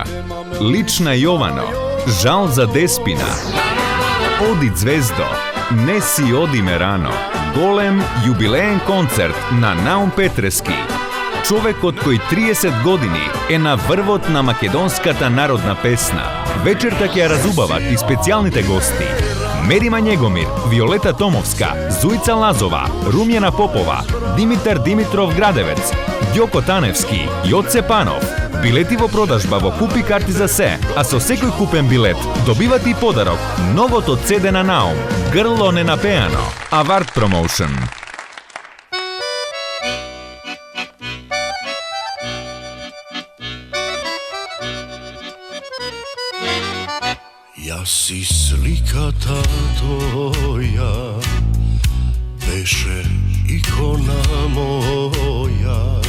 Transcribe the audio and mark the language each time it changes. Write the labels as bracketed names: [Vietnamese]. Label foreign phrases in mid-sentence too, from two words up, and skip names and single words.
[Macedonian] Лична Јовано, жал за Деспина. Оди ѕвездо, неси оди ме рано. Голем јубилеен концерт на Наум Петрески. Човек од кој 30 години е на врвот на македонската народна песна. Вечерта ќе ја разубават и специјалните гости. Мерима Njegomir, Виолета Томовска, Зуица Лазова, Румјана Попова, Димитар Димитров Градевец, Ѓоко Таневски, Јоце Панов. Билети во продажба во Купи карти за се, а со секој купен билет добивате и подарок новото CD на Наум, Грло ненапеано, Аварт Промоушен. Ја си сликата твоја, беше икона моја.